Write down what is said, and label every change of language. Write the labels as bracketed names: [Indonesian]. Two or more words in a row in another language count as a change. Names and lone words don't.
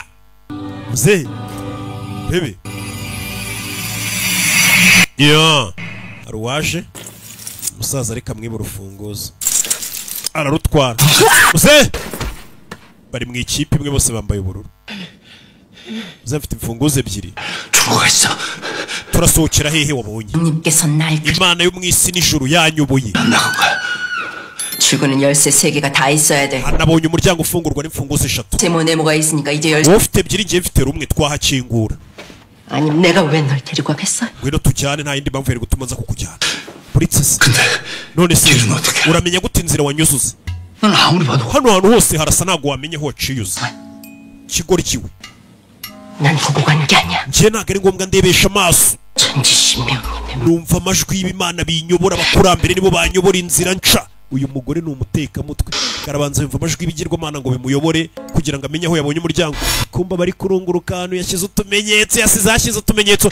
[Kinyarwanda] muzehe bebe yo hari uwaje umusaza reka mwiba urufunguzo ararutwara. muzehe bari mu ikipe imwe bose bambaye ubururu. muzehe afite imfunguzo 2. turasohokera hehe wabonye? imana yo mu isi n'ijuru yanyoboye. [Korean] 출구는 열쇠 3개가 다 있어야 돼. [Kinyarwanda] nabonye umuryango ufungurwa n'imfunguzo 3. [Korean] 세모 네모가 있으니까 이제 열쇠. [Kinyarwanda] wowe ufite 2 ngiye mfite rumwe twahakingura. [Korean] 아니 내가 왜 널 데리고 가겠어? [Kinyarwanda] ngwino tujyane nta yindi mpamvu yari gutuma nza kukujyana. buretse none se uramenya gute inzira wanyuzuza? hano hantu hose harasa ntabwo wamenye aho waciyuze. kigoryiwe [Korean] 난 보고 간 게 아니야. [Kinyarwanda] njye ntabwo ari ngombwa ndebesha amaso. numva amajwi y'Imana binyobora. abakurambere nibo banyobora inzira nca. uyu mugore ni umutekamutwe. karabanza yumva amajwi y'ibigirwamana ngo bimuyobore kugira ngo amenye aho yabonye umuryango. kumba bari kurunguruka ahantu yashyize utumenyetso.